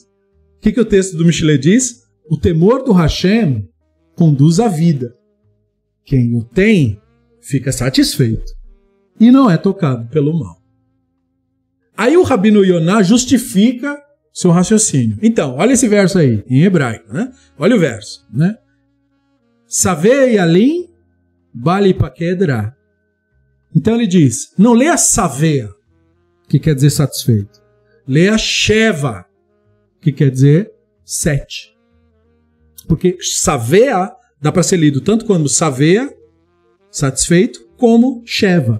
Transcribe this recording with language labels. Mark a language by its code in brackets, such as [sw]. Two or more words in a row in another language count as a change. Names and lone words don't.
[pt] O que o texto do Mishlei diz? O temor do Hashem conduz à vida. Quem o tem, fica satisfeito. E não é tocado pelo mal. Aí o Rabino Yoná justifica seu raciocínio. Então, olha esse verso aí, em hebraico, né? Olha o verso, né? [he] Savei alim, bali pakedra. [pt] Então ele diz, não leia savea, que quer dizer satisfeito. Leia sheva, que quer dizer 7. Porque savea dá para ser lido tanto quando savea, satisfeito, como sheva.